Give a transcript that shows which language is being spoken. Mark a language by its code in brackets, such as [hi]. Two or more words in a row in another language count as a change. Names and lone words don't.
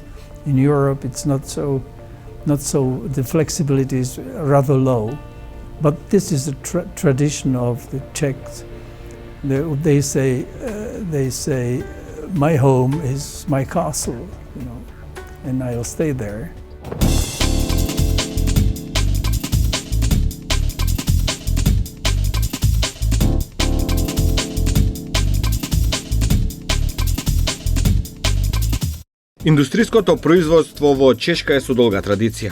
[en] In Europe, it's not so. The flexibility is rather low. But this is a tradition of the Czechs. They say, my home is my castle, you know, and I'll stay there. [mk] Индустриското производство во Чешка е со долга традиција.